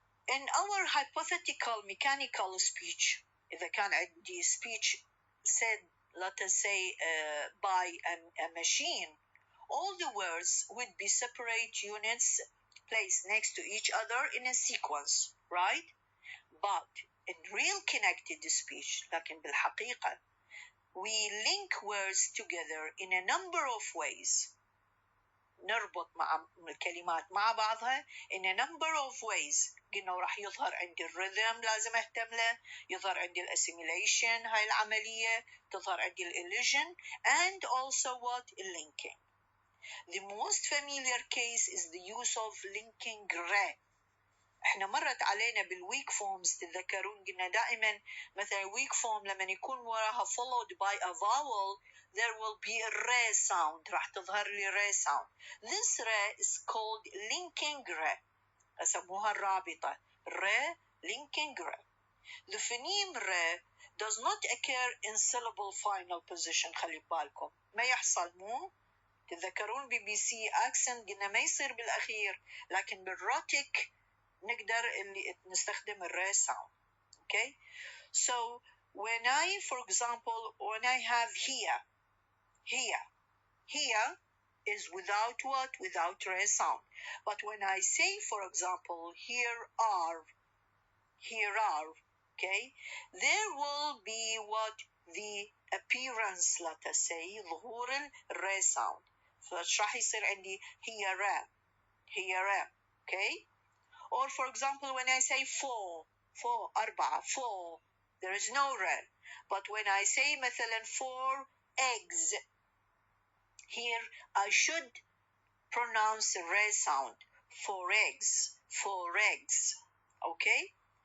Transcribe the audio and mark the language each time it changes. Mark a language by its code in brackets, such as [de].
[en] In our hypothetical mechanical speech, [ar] إذا كان عندي [en] speech said, let us say, by a machine, all the words would be separate units placed next to each other in a sequence, right? But in real connected speech, [ar] لكن بالحقيقة, [en] we link words together in a number of ways. [ar] نربط مع الكلمات مع بعضها [en] in a number of ways. [ar] قلنا راح يظهر عندي الرhythm لازم اهتم له، يظهر عندي الاسsimilation هاي العملية، تظهر عندي illusion, [en] and also what? Linking. The most familiar case is the use of linking re. [ar] احنا مرت علينا بالweak forms تتذكرون قلنا دائما مثلا weak form لما يكون وراها [en] followed by a vowel there will be a re sound، [ar] راح تظهر لي re sound. [en] This re is called linking re، [ar] أسموها الرابطة [en] re, linking re. The phoneme re does not occur in syllable final position. [ar] خلي بالكم ما يحصل، مو تتذكرون BBC accent قلنا ما يصير بالأخير، لكن بالروتيك نقدر اللي نستخدم الري sound. [en] Okay, so when I, for example, when I have here is without what? Without re sound. But when I say, for example, here are, okay, there will be what? The appearance, let us say, [ar] ظهور الري [en] sound. [ar] فراح يصير عندي here, okay? [en] Or for example, when I say four, أربعة, four, there is no re. But when I say مثلا 4 eggs, here I should pronounce the re sound. 4 eggs, 4 eggs. Okay.